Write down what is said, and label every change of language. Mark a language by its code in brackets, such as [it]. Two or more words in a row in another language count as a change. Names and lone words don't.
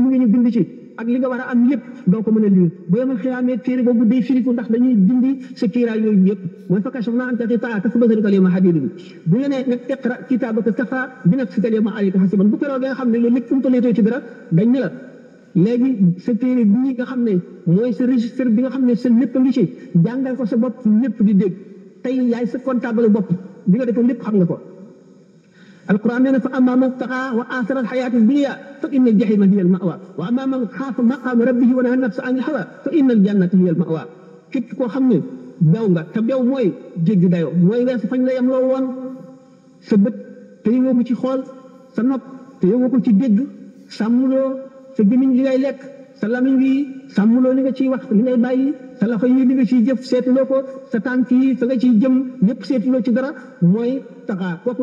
[wo] lu nga ñu bind ci ak li nga war a am lépp doo ko mën a lire bu yemal xiyaamee téere boobu day firiku ndax dañuy dindi sa kiiraay yooyu yëpp mooy [ar] فكشفنا عنك غطاءك فبصرك اليوم حديد [wo] bu ñu nee nag [ar] اقرأ كتابك كفى بنفسك اليوم عليك حسيبا [wo] bu keroog nga xam ne loolu lépp umtalee ci dara dañ ne la léegi sa téere bii nga xam ne mooy sa registre bi nga xam ne sa lépp a ngi ci jàngal ko sa bopp lépp di dégg tey yaay sa comptable bopp bi nga defoon lépp xam nga ko [ar] القرآن يقول فأما من طغى وآثر الحياة الدنيا فإن الجحيم هي المأوى [wo] وأما من خاف مقام ربه ونهى النفس عن الهوى فإن الجنة هي المأوى képp koo xam ne bew nga te bew mooy jéggi dayoo mooy weesu fañ la yem loo woon sa bët te yëngoo ko ci xool sa nopp te yëngoo ko ci dégg sàmmuloo sa gémmiñ li ngay lekk sa lamiñ wi sàmmuloo li nga ciy wax li ngay bàyyi sa loxo yi li nga ciy jëf seetuloo ko sa tànk yi fa nga ciy jëm yëpp seetuloo ci dara mooy taxaa kooku